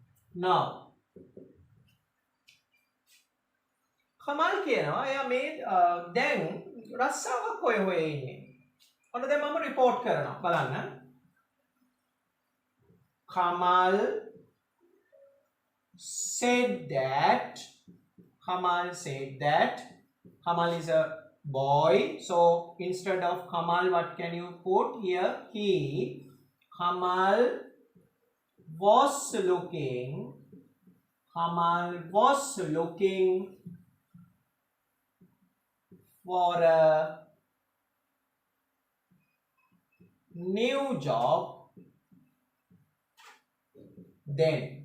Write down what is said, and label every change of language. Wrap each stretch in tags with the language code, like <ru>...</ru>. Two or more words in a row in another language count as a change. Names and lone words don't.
<si>now කමල් කියනවා එයා මේ දැන් රස්සාවක් හොය හොය ඉන්නේ. ඔන්න දැන් මම report කරනවා බලන්න.</si> <en>Kamal said that Kamal is a boy, so instead of Kamal what can you put here? Kamal was looking for a new job then.</en>